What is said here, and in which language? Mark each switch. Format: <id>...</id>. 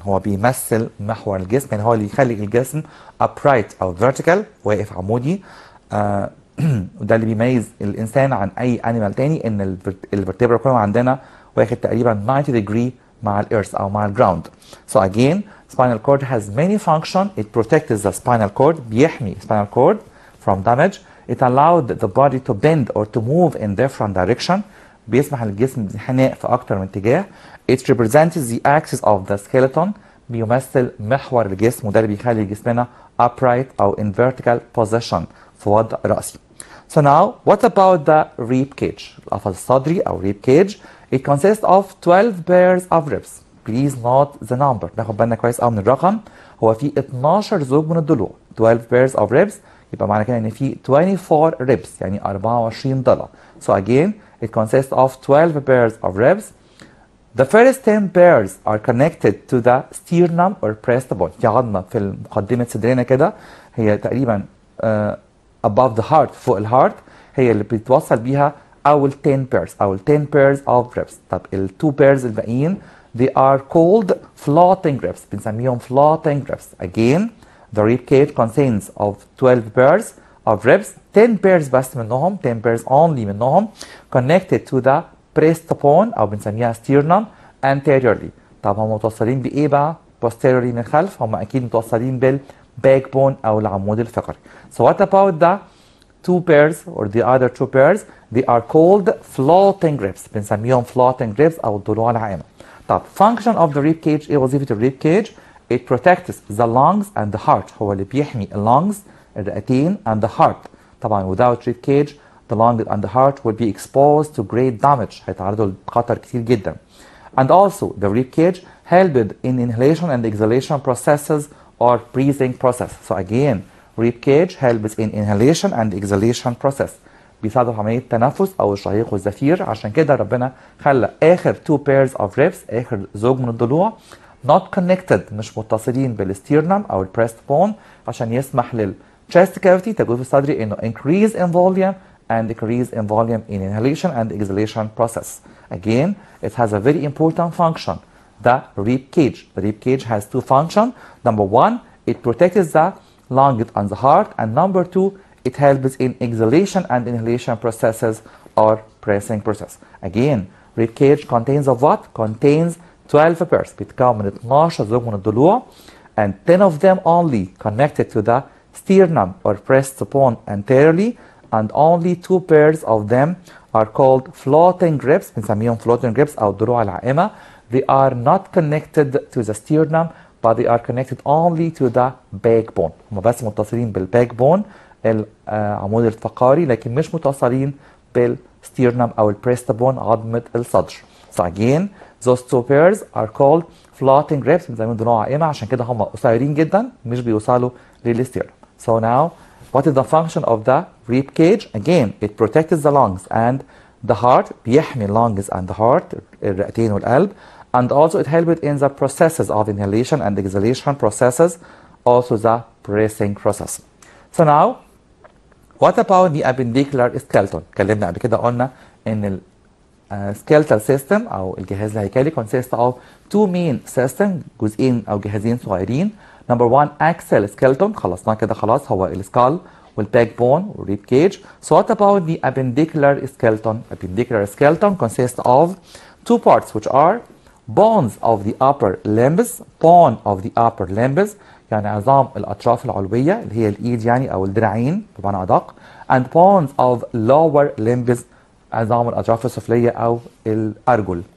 <ar>هو بيمثل محور الجسم، يعني هو اللي يخلي الجسم upright أو vertical، واقف عمودي. وده اللي بيميز الإنسان عن أي animal تاني، إن الفرتبرا كله عندنا واخد تقريبا 90 degree مع الإيرث أو مع الجراوند.</ar> <en>So again, spinal cord has many functions. It protects the spinal cord.</en> <ar>بيحمي</ar> <en>spinal cord from damage. It allowed the body to bend or to move in different direction.</en> <ar>بيسمح للجسم بالانحناء في أكتر من اتجاه.</ar> <en>It represents the axis of the skeleton.</en> <ar>بيمثل محور الجسم، وده اللي بيخلي جسمنا upright أو</ar> <en>in vertical position</en> <ar>في وضع رأسي.</ar> <en>So now, what about the rib cage?</en> <ar>القفص الصدري أو rib cage.</ar> <en>It consists of 12 pairs of ribs. Please note the number.</en> <ar>ناخد بالنا كويس قوي من الرقم. هو في 12 زوج من الضلوع.</ar> <en>12 pairs of ribs.</en> <ar>يبقى معنى كده إن في 24 ribs، يعني 24 ضلع.</ar> <en>So again, it consists of 12 pairs of ribs. The first 10 pairs are connected to the sternum or breastbone.</en> <ar>في عظمة في مقدمة صدرنا كده، هي تقريبا</ar> <en>above the heart،</en> <ar>فوق الهارت، هي اللي بتوصل بيها أول 10 pairs أو 10 pairs of ribs. طب ال 2 pairs الباقيين</ar> <en>they are called floating ribs.</en> <ar>بنسميهم</ar> <en>floating ribs. Again, the rib cage contains of 12 pairs of ribs. 10 pairs</en> <ar>بس منهم،</ar> <en>10 pairs only منهم connected to the breastbone</en> <ar>أو بنسميها</ar> <en>sternum anteriorly.</en> <ar>طب هم متوصلين بإيه بقى؟ posteriorly من الخلف. هم أكيد متوصلين بالbackbone أو العمود الفقري.</ar> <en>So what about the 2 pairs or the other 2 pairs? They are called floating ribs.</en> <ar>بنسميهم floating ribs أو الضلوع العامة.</ar> <en>طب function of the rib cage،</en> <ar>إيه وظيفة الريب</ar> <en>cage؟ It protects the lungs and the heart.</en> <ar>هو اللي بيحمي lungs الرئتين</ar> <en>and the heart. طبعا without rib cage the lungs and the heart will be exposed to great damage.</en> <ar>هيتعرضوا لخطر كتير جدا.</ar> <en>And also the rib cage helped in inhalation and exhalation processes or breathing process. So again, rib cage helps in inhalation and exhalation process.</en> <ar>بيساعدوا في عملية التنفس أو الشهيق والزفير. عشان كده ربنا خلى آخر 2 pairs of ribs، آخر زوج من الضلوع</ar> <en>not connected،</en> <ar>مش متصلين بالستيرنم أو البريست عشان يسمح للchest cavity تجويف الصدري إنه</ar> <en>increase in volume and decrease in volume in inhalation and exhalation process. Again, it has a very important function, the rib cage. The rib cage has 2 functions. Number one, it protects the lungs and the heart, and number two, it helps in exhalation and inhalation processes or breathing process. Again, rib cage contains of what? Contains 12 pairs.</en> <ar>بيتكون من 12 زوج من الضلوع</ar> <en>and 10 of them only connected to the sternum or breastbone anteriorly, and only 2 pairs of them are called floating ribs.</en> <ar>بنسميهم floating ribs أو الضلوع العائمة.</ar> <en>They are not connected to the sternum, but they are connected only to the backbone.</en> <ar>هم بس متصلين بالbackbone العمود الفقري، لكن مش متصلين بالsternum أو الbreastbone عظمة الصدر.</ar> <en>So again, those 2 pairs are called floating ribs.</en> <ar>بنسميهم ضلوع عائمة عشان كده هم قصيرين جدا، مش بيوصلوا للsternum.</ar> <en>So now, what is the function of the rib cage? Again, it protects the lungs and the heart. بيحمي lungs and the heart،</en> <ar>الرئتين والقلب.</ar> <en>And also it helps in the processes of inhalation and exhalation processes, also the breathing process. So now, what about the appendicular skeleton?</en> <ar>اتكلمنا قبل كده قلنا ان skeletal system أو الجهاز الهيكلي</ar> <en>consists of 2 main systems،</en> <ar>جزئين أو جهازين صغيرين.</ar> <en>Number one, axial skeleton.</en> <ar>خلصنا كده خلاص، هو السكال والbackbone والrib cage.</ar> <en>So what about the appendicular skeleton? Appendicular skeleton consists of 2 parts, which are bones of the upper limbs. Bone of the upper limbs</en> <ar>يعني عظام الأطراف العلوية اللي هي الإيد يعني أو الذراعين بمعنى أدق.</ar> <en>And bones of lower limbs</en> <ar>عظام الأطراف السفلية أو الأرجل.</ar>